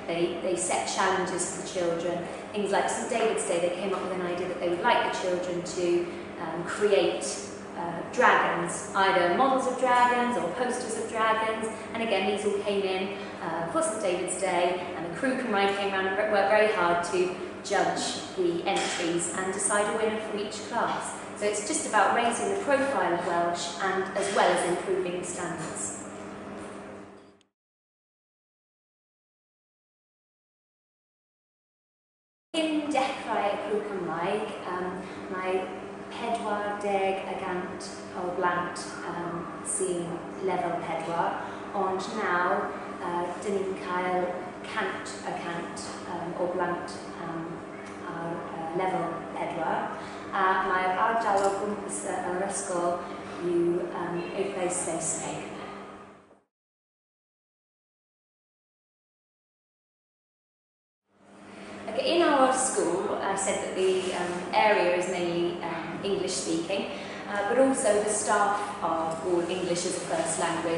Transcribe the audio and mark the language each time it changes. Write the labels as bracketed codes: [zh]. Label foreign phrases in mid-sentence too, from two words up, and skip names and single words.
[en] They set challenges for the children. Things like St David's Day, they came up with an idea that they would like the children to create dragons, either models of dragons or posters of dragons, and again these all came in for St David's Day, and the Crew Cymraeg came around and worked very hard to judge the entries and decide a winner for each class. So it's just about raising the profile of Welsh and as well as improving the standards. [cy] In dechrau y Crew Cymraeg, mae 40 y gant o blant sy'n lefel 4, ond nawr dyn ni'n cael 100% o blant ar lefel 4, a mae'r ardal o gwmpas yr ysgol yw eithaf Saesneg. [en] In our school, I said that the area is mainly English speaking, but also the staff are all English as a first language.